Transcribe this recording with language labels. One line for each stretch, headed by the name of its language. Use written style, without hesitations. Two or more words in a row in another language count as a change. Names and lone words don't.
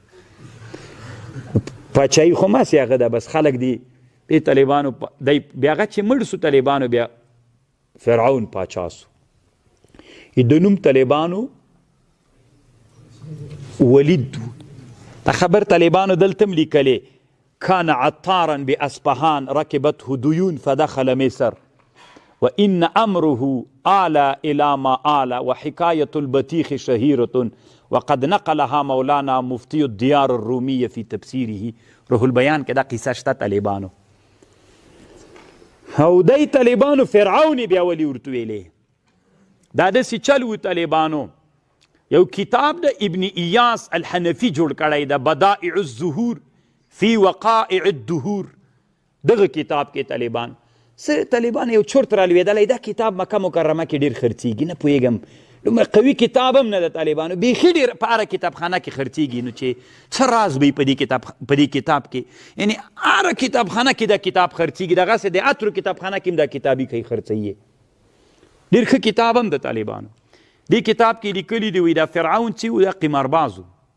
Pashto: پاچایي خو ماسې هغه ده بس خلک دي دې طالبانو دی بیا هغه چې مړ سو طالبانو بیا فرعون پاچا سو د نوم طالبانو ولید دا خبر طالبانو دلته هم لیکلې
Arabic: كان عطارا بأصفهان ركبته ديون فدخل مصر وإن أمره آل إلى ما آل وحكاية البطيخ شهيرة وقد نقلها مولانا مفتي الديار الرومية في تفسيره روح البيان
Pashto: كده قصة شتا طالبانو او دی طالبانو فرعون بیا ولی ورته ویلې دا داسې چل و طالبانو یو کتاب د ابن ایاس الحنفي جوړ کړی د بدائع الظهور فی وقائع الدهور دغه کتاب کې طالبان یو چرت را لوېدلی دا کتاب مکه مکرمه کې ډېر خرڅېږي نه پوهېږم دومره قوي کتاب هم نه د طالبانو بیخي ډېر په هره کتابخانه کې خرڅېږي نو چې څه راز به په دې کتاب کې یعنې هره کتابخانه کې دا کتاب خرڅېږي دغسې د اترو کتابخانه کې هم دا کتابي کوي خرڅوي ډېر ښه کتاب هم د طالبانو دې کتاب کې لیکلي دي وایي دا فرعون چې و دا قمارباز و